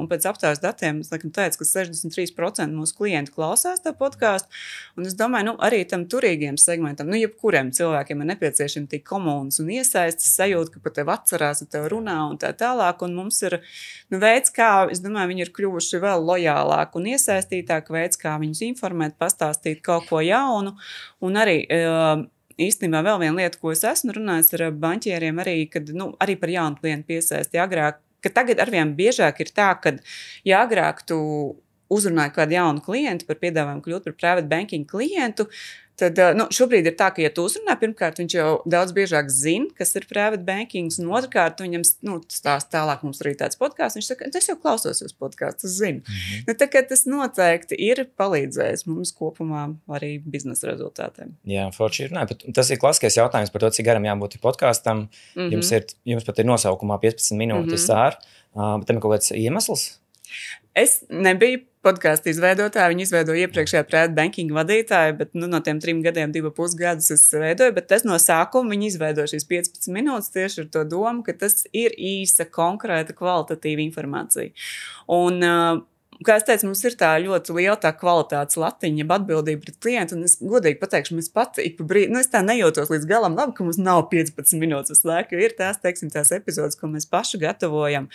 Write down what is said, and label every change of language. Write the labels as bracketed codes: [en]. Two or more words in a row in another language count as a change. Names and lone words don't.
[lv] Un pēc aptaujas datiem, es laikam teicu, ka 63% mūsu klienti klausās tā podkāstu, un es domāju, arī tam turīgiem segmentam, jebkuriem cilvēkiem ir nepieciešami tī komunas un iesaistas sajūta, ka pat tev atcerās, ka tev runā un tā tālāk, un mums ir veids, kā, es domāju, viņi ir kļuvuši vēl lojālāk un iesaistītāk, veids, kā viņus informēt, pastāstīt kaut ko jaunu, un arī īstenībā vēl viena lieta, ko es esmu runājis ar banķieriem arī, kad, arī par jaunu klientu piesaisti agrāk, ka tagad arvien biežāk ir tā, ka, ja agrāk tu uzrunāji kādu jaunu klientu par piedāvājumu kļūt par [en] private banking [lv] klientu, tad šobrīd ir tā, ka, ja tu uzrunā, pirmkārt, viņš jau daudz biežāk zina, kas ir [en] private banking, [lv] un otrkārt, viņam stāst tālāk mums arī tāds podkāsts, viņš saka, es jau klausos jūs podkāstu, es zinu. Tā kā tas noteikti ir palīdzējis mums kopumā arī biznesa rezultātiem. Jā, forši runāja, bet tas ir klasiskais jautājums par to, cik garam jābūt podkāstam. Jums pat ir nosaukumā 15 minūtes bet tam ir kaut kāds iemesls? Es nebiju podkāstu izveidotāji. Viņi izveidoja iepriekšējā [en] private banking [lv] vadītāju, bet no tiem 3 gadiem 2,5 gadus es veidoju. Bet tas no sākuma viņi izveidoja šīs 15 minūtes tieši ar to domu, ka tas ir īsa, konkrēta, kvalitatīva informācija. Un, kā es teicu, mums ir tā ļoti liela tā kvalitātes latiņa, atbildība pret klientu, un es godīgi pateikšu, mēs pat ik pa brīdi, es tā nejūtos līdz galam labi, ka mums nav 15 minūtes uz laiku, jo ir tās, teiksim, tās epizodes, ko mēs paši gatavojam.